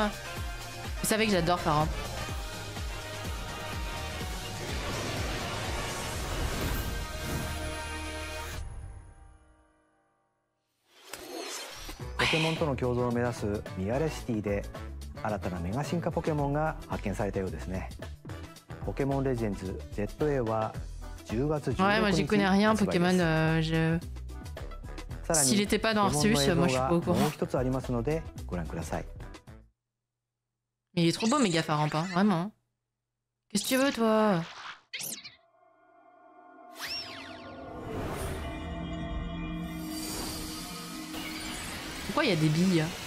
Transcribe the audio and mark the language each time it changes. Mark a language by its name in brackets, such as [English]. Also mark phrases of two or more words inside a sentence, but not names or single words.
[French] Vous savez que j'adore Faramp. [Japanese] Pokémon との共存を目指すミアレシティで新たなメガ進化ポケモンが発見されたようですね。ポケモンレジェンズ ZA は10月16日 [French] Ouais, moi j'y connais rien, Pokémon. S'il était pas dans Arceus, moi je suis pas au courant. Mais il est trop beau, Méga Faramp, hein, vraiment. Qu'est-ce que tu veux, toi? Pourquoi il y a des billes?